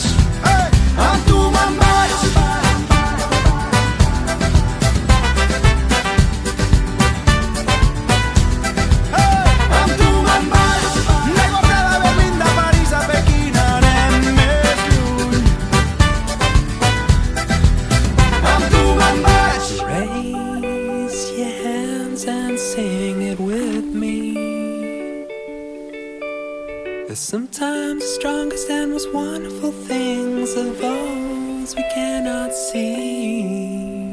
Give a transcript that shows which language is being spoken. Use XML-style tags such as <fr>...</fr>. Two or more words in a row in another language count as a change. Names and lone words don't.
<ca>Amb tu me'n vaig. Amb tu me'n vaig. D'aigua freda a Berlín, de París a Pequín anem més lluny. Amb tu me'n vaig.</ca> <en>Raise your hands and sing it with me. Cause sometimes the strongest and most wonderful things are those we cannot see.</en>